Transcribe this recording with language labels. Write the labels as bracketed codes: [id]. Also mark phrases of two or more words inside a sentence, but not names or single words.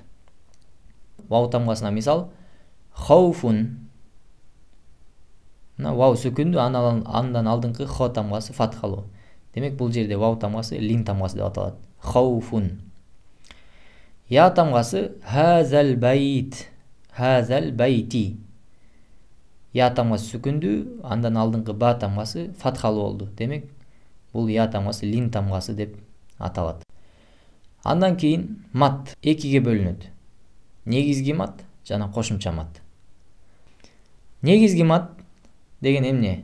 [ky] Вау тамгасына мисал, хауфун. Вау сүкүндүү, андан алдыңкы хо тамгасы фатхалуу. Демек бул жерде вау тамгасы лин тамгасы деп аталат. Хауфун. Я тамгасы [ar] هذا بيت. هذا بيت. [ky] Я тамгасы сүкүндүү, андан алдыңкы ба тамгасы фатхалуу болду. Демек бул я тамгасы лин тамгасы деп аталат. Андан кийин мат экиге бөлүнөт. Негизги мат жана кошумча мат. Негизги мат деген эмне?